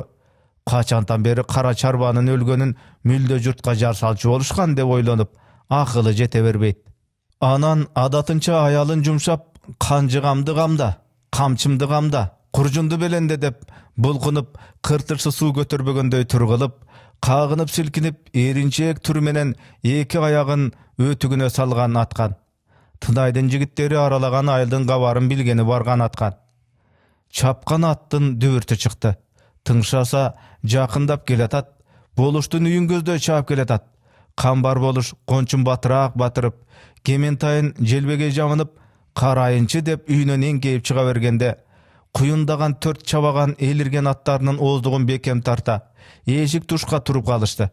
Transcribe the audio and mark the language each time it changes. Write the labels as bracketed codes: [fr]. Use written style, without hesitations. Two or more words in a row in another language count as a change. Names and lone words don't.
[ky] Качантан бери кара чарбанын өлгөнүн мүлдө журтка жар салчу болушкан деп ойлонуп, акылы жете бербейт. Анан адатынча аялын жумшап, канжыгамды камда, камчымды камда, куржунду беленде деп булкунуп, кыртырсы суу көтөрбөгөндөй тургулуп, Kagынıp silkinip erinçek türmenen eki ayagın ötügüne salgan atkan. Tınayдын жигиттери araлаган айылдын кабарын билгени барган аткан. Чапкан аттын дүбүртү чыкты. Тыңшаса жакындап келатат. Болуштун үйүн көздөй чаап келатат. Камбар болуш кончун батыраак батырып, кементайын желбеге жамынып, карайынчы деп үйүнөн эңкейип чыга бергенде, куюндаган 4 чабаган элирген аттарынын ооздугун бекем тарта, эшик тушка туруп калышты.